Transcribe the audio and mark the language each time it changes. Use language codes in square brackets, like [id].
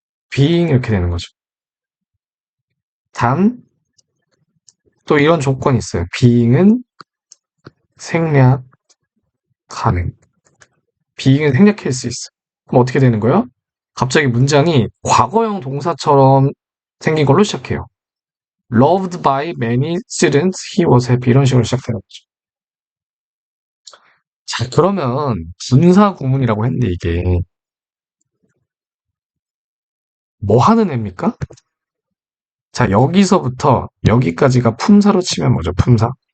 [ko] being 이렇게 되는 거죠. 단, 또 이런 조건이 있어요. being은 생략 가능. being은 생략할 수 있어. 그럼 어떻게 되는 거예요? 갑자기 문장이 과거형 동사처럼 생긴 걸로 시작해요. [en] Loved by many students, he was happy. [ko] 이런 식으로 시작되는 거죠. 자, 그러면 분사 구문이라고 했는데 이게 뭐 하는 애입니까? 자, 여기서부터 여기까지가 품사로 치면 뭐죠? 품사.